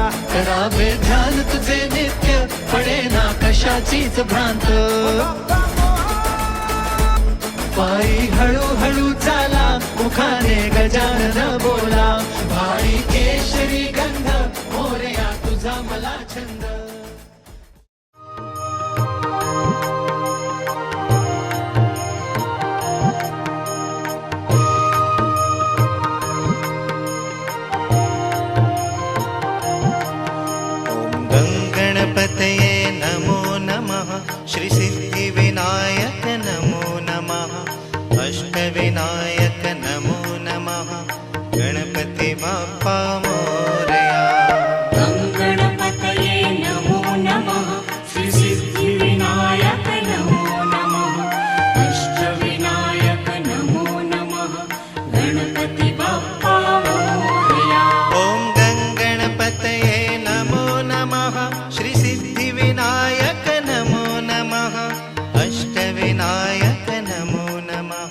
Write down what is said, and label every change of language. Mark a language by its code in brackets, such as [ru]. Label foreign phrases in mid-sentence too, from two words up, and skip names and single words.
[mr] करावे ध्यान तुझे नित्य, पडे ना कशाचीच भ्रांत. पायी हळूहळू चाला, मुखाने गजानन बोला. भाळी केशरी गंध मोरया तुझा मला छंद. [sa] ॐ गणपतये नमो नमः. श्री सिद्धिविनायक नमो नमः. अष्टविनायक नमो नमः. [mr] गणपती बाप्पा मोरया. [sa] गणपतये नमो नमः. श्री सिद्धिविनायक नमो नमः. अष्टविनायक नमो नमः. [mr] गणपती बाप्पा मोरया. [sa] ॐ गणपतये नमो नमः. श्री सिद्धिविनायक नमो नमः. अष्टविनायक नमो नमः.